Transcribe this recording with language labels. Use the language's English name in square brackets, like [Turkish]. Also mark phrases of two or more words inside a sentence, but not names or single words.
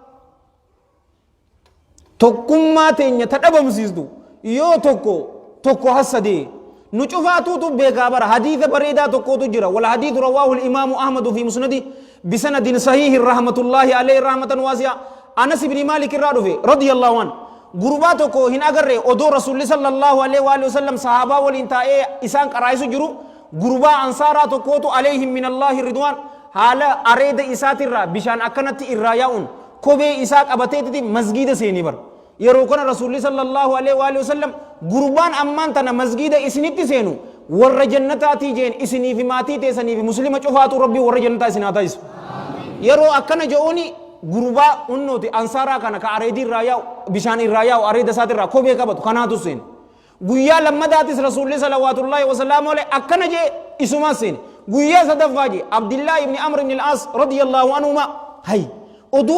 [Oromo] tokkummaa teenya ta dhabamsiistu yoo tokko hasadee nu cufaatuutu beekaa bara hadiisa bareedaa tokkootu jira wal hadiisu [Arabic] رواه الإمام أحمد في مسند بسند صحيح رحمة الله عليه رحمة واسعة [Oromo] anas ibni maalik irraa dhufe [Arabic] رضي الله عن [Oromo] gurbaa tokko hin agarre odoo rasuulli [Arabic] صلى الله عليه وسلم [Oromo] sahaabaa waliin taa'ee isaan qaraa'isu jiru gurbaa ansaaraa tokkootu [Arabic] عليهم من الله رضوان [Oromo] haala areeda isaatirraa bishaan akkanatti irraa yaa'uun kophee isaa qabateetiti masgiida seenii bara yeroo kana rasuulli [Arabic] صلى الله عليه وسلم [Oromo] gurbaan ammaan tana masgiida isinitti seenu warra jannataatii jeen isinii fi maatii teessanii fi muslima cufaatu rabbii warra jannataa isinaa ta'isu yeroo akkana je'uuni gurbaa unnooti ansaaraa kana ka areedii irraa yaa'u bishaan irraa yaa'u areeda isaatirraa kophee qabatu kanaatu seene guyyaa lammadaatis rasuulli [Arabic] صلوات الله وسلامه عليه [Oromo] akkana jee isumaa seene guyyaa sadaffaa jee abdillaahi ibni amr ibni al-aas [Arabic] رضي الله عنهما [Oromo] hay oduu